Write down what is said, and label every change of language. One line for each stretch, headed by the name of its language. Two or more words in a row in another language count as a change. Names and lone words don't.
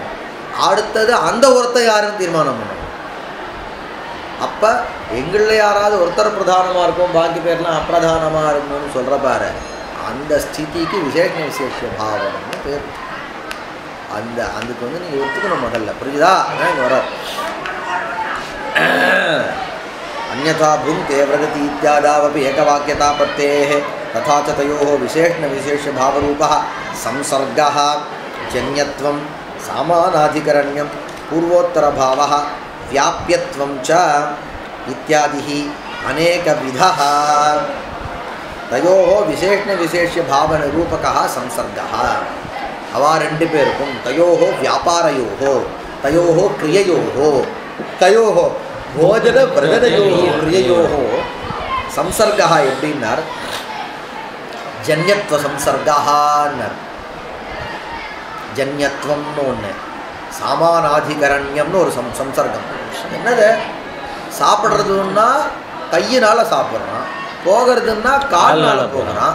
Tamil: அடுத்தது அந்த ஒருத்தர் யாருன்னு தீர்மானம் பண்ணணும். அப்போ எங்களில் யாராவது ஒருத்தர் பிரதானமாக இருக்கும், பாக்கி பேர்லாம் அப்பிரதானமாக இருக்கணும்னு சொல்கிற பாரு, அந்த ஸ்திதிக்கு விசேஷ பாவம்னு பேர். அதுக்கு வந்து நீங்கள் ஒத்துக்கணும் முதல்ல. புரியுதா? அதான் இங்கே வரோம்.
Sanskrit: अन्यथा भुङ्क्ते व्रजति इत्यादावपि एकवाक्यतापत्तेः तथा च तयोः विशेषभावरूपः संसर्गः जन्यत्वं सामानाधिकरण्यं पूर्वोत्तरभावः व्याप्यत्वं च इत्यादिः अनेकविधः तयोः विशेषभावनिरूपकः संसर्गः अवा 2 பேருக்கும் तयोः व्यापारयोः तयोः क्रिययोः तयोः भोजन व्रजनयोः क्रिययोः संसर्गः
Tamil: எப்படின்னார் ஜன்யத்வ சம்சர்கஹான்னார். ஜன்யத்வம்னு ஒன்று, சாமானாதிகரண்யம்னு ஒரு சம்சர்க்கம். என்னது? சாப்பிட்றதுன்னா கையினால் சாப்பிட்றான், போகிறதுன்னா கால்னால் போகிறான்.